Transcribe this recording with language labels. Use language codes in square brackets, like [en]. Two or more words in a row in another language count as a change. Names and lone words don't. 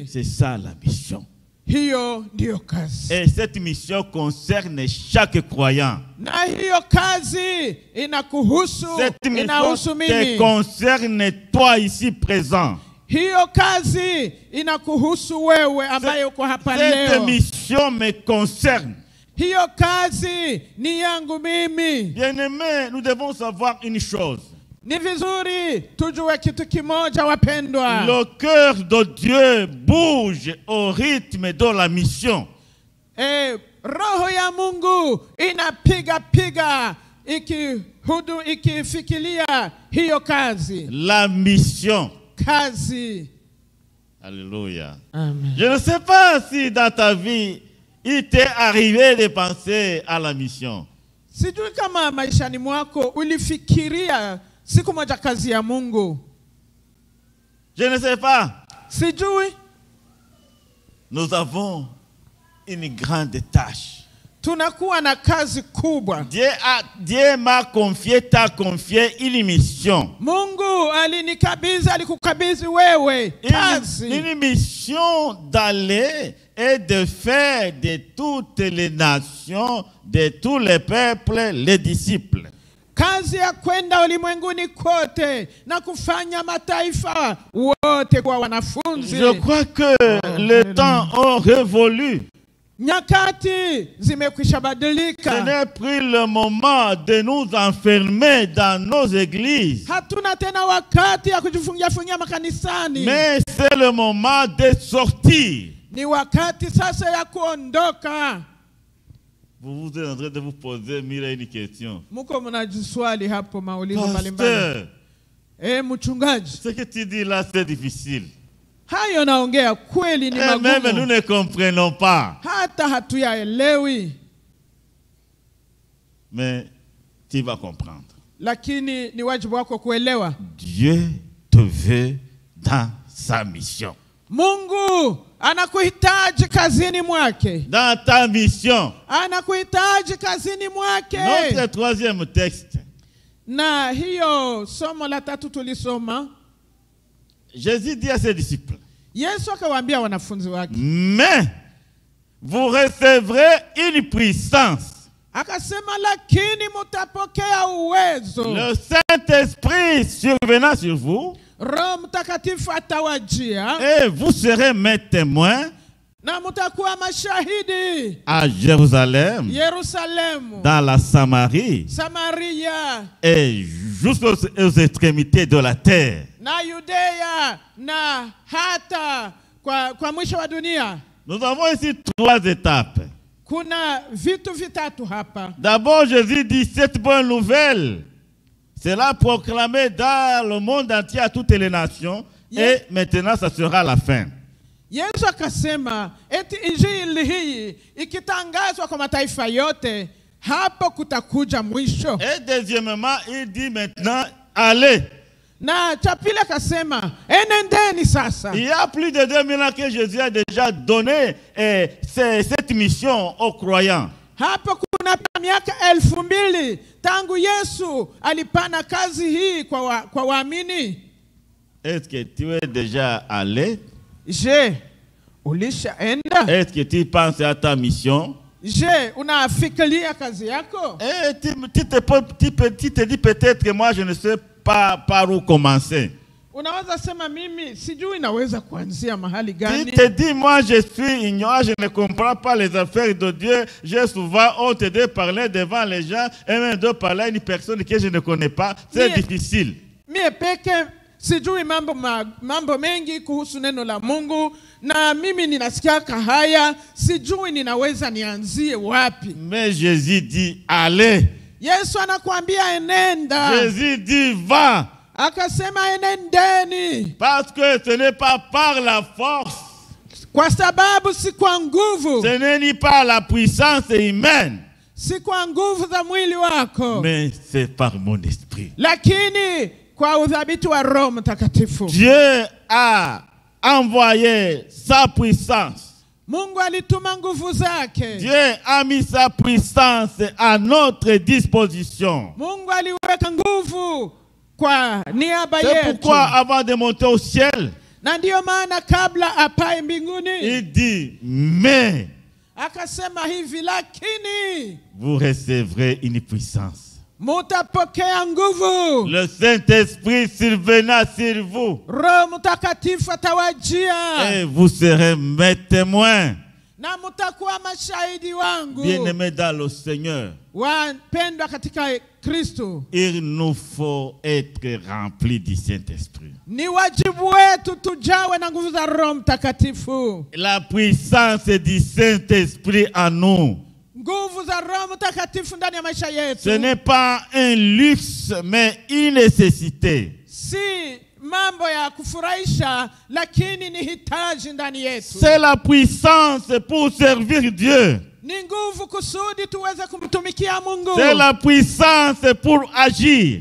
[fr] C'est ça la mission. [sw] Hiyo ndio kazi. [fr] Et cette mission concerne chaque croyant. [sw] Na hiyo kazi inakuhusu, inahusu mimi. [fr] Cette mission te concerne toi ici présent. [sw] Hiyo kazi inakuhusu wewe ambaye uko hapa leo. [fr] Cette mission me concerne. [sw] Hiyo kazi ni yangu mimi. [fr] Bien-aimés, nous devons savoir une chose. [sw] Ni vizuri tujue kitu kimoja wapendwa. [fr] Le cœur de Dieu bouge au rythme de la mission. [sw] Roho ya Mungu inapiga ikifikiria hiyo kazi. [fr] La mission. [sw] Kazi. [fr] Alléluia. [sw] Amen. [fr] Je ne sais pas si dans ta vie il t'est arrivé de penser à la mission. [sw] Sijui kama maishani mwako ulifikiria siku moja kazi ya Mungu. [fr] Je ne sais pas. [sw] Sijui. [fr] Nous avons une grande tâche. [sw] Tunakuwa na kazi kubwa. [fr] Dieu m'a confié, t'a confié une mission. [sw] Mungu alikukabidhi wewe kazi. [fr] Une mission d'aller et de faire de toutes les nations, de tous les peuples, les disciples. [sw] Kazi ya kwenda ulimwenguni kote na kufanya mataifa wote kuwa wanafunzi. [fr] Je crois que le temps a révolu. [sw] Nyakati zimekwisha badilika. [fr] Ce n'est plus le moment de nous enfermer dans nos églises. [sw] Hatuna tena wakati ya kujifungia makanisani. [fr] Mais c'est le moment de sortir. [sw] Ni wakati sasa ya kuondoka. [fr] Vous êtes en train de vous poser une question. [sw] Muko mnajiswali hapo maulizo mbalimbali. [fr] Pasteur, [sw] Mchungaji, [fr] ce que tu dis là c'est difficile. [sw] Hayo naongea kweli ni magumu. [fr] Même nous ne comprenons pas. [sw] Hata hatuyaelewi. [fr] Mais tu vas comprendre. [sw] Lakini ni wajibu wako kuelewa. [fr] Dieu te veut dans sa mission. [sw] Mungu anakuhitaji kazini mwake. [fr] Dans ta mission. [sw] Anakuhitaji kazini mwake. [fr] Notre troisième texte. [sw] Na hiyo somo la tatu tulisoma. [fr] Jésus dit à ses disciples. [sw] Yesu akawaambia wanafunzi wake. [fr] Mais vous recevrez une puissance. [sw] Akasema lakini mutapokea uwezo. [fr] Le Saint-Esprit survenant sur vous. [sw] Roho Mtakatifu atawajia. [fr] Et vous serez mes témoins. [sw] Na mutakuwa mashahidi. [fr] À Jérusalem. [sw] Yerusalemu. [fr] Dans la Samarie. [sw] Samaria. [fr] Et jusqu'aux extrémités de la terre. [sw] Na Yudea na hata kwa mwisho wa dunia. [fr] Nous avons ici 3 étapes. [sw] Kuna vitu vitatu hapa. [fr] D'abord, Jésus dit cette bonne nouvelle. C'est là proclamé dans le monde entier à toutes les nations. Et maintenant, ça sera la fin. [sw] Yesu akasema eti injili hii ikitangazwa kwa mataifa yote, hapo kutakuja mwisho. [fr] Et deuxièmement, il dit maintenant, allez. [sw] Na cha pili akasema enendeni sasa. [fr] Il y a plus de 2000 ans que Jésus a déjà donné cette mission aux croyants. [sw] Hapo kuna miaka 2000 tangu Yesu alipana kazi hii kwa waamini. [fr] Est-ce que tu es déjà allé? [sw] Je, ulishaenda? [fr] Est-ce que tu penses à ta mission? [sw] Je, unafikiria kazi yako? [fr] Et tu te dis peut-être que moi je ne sais pas par où commencer. [sw] Unaweza sema mimi sijui naweza kuanzia mahali gani? [fr] Tu te dis moi je suis ignorant, je ne comprends pas les affaires de Dieu. J'ai souvent honte de parler devant les gens et même de parler à une personne que je ne connais pas. C'est difficile. [sw] Mie peke sijui mambo mengi kuhusu neno la Mungu na mimi ninasikia haya, sijui ninaweza nianzie wapi. [fr] Mais Jésus dit allez. [sw] Yesu anakuambia enenda. [fr] Jésus dit va. [sw] Akasema enendeni. [fr] Parce que ce n'est pas par la force. [sw] Kwa sababu si kwa nguvu. [fr] Ce n'est ni par la puissance humaine. [sw] Si kwa nguvu za mwili wako. [fr] Mais c'est par mon esprit. [sw] Lakini kwa udhabiti wa Roho Mtakatifu. [fr] Dieu a envoyé sa puissance. [sw] Mungu alituma nguvu zake. [fr] Dieu a mis sa puissance à notre disposition. [sw] Mungu aliweka nguvu kwa niaba yetu. [fr] C'est pourquoi avant de monter au ciel, [sw] na ndio maana kabla apae mbinguni, [fr] il dit mais [sw] akasema hivi lakini [fr] vous recevrez une puissance. [sw] Mutapokea nguvu. [fr] Le Saint-Esprit survenant sur vous. [sw] Roho Mtakatifu atawajia. [fr] Et vous serez mes témoins. [sw] Na mutakuwa mashahidi wangu. [fr] Bien-aimés dans le Seigneur. [sw] Wapendwa katika Kristo. [fr] Il nous faut être remplis du Saint-Esprit. [sw] Ni wajibu wetu tujawe na nguvu za Roho Mtakatifu. [fr] La puissance du Saint-Esprit en nous. [sw] Nguvu za Roho Mtakatifu ndani ya maisha yetu. [fr] Ce n'est pas un luxe mais une nécessité. [sw] Si mambo ya kufurahisha, lakini ni hitaji ndani yetu. [fr] C'est la puissance pour servir Dieu. [sw] Ni nguvu kusudi tuweze kumtumikia Mungu. [fr] C'est la puissance pour agir.